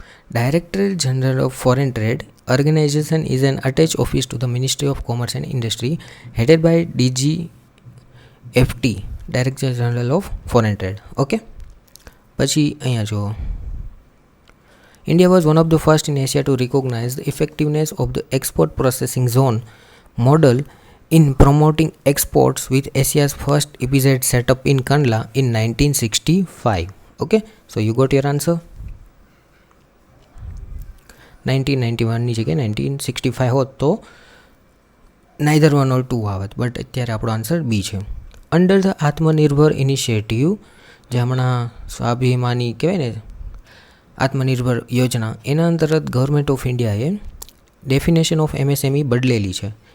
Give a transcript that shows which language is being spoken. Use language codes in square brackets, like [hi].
[en] Director general of foreign trade organisation is an attach office to the ministry of commerce and industry headed by DGFT, director general of foreign trade. [gu] Okay, પછી અહીંયા જુઓ. [en] India was one of the first in Asia to recognize the effectiveness of the export processing zone model in promoting exports, with Asia's first EPZ set up in Kandla in 1965. Okay, so you got your answer. [gu] 1991 ની જગ્યાએ 1965 હોત તો [en] neither 1 or 2 [gu] આવત, but અત્યારે આપણો answer બી છે. [en] under the Atmanirbhar initiative, [gu] જે હમણાં સ્વાભિમાની કહેવાય ને આત્મનિર્ભર યોજના, એના અંતર્ગત ગવર્મેન્ટ ઓફ ઇન્ડિયાએ ડેફિનેશન ઓફ MSME બદલેલી છે.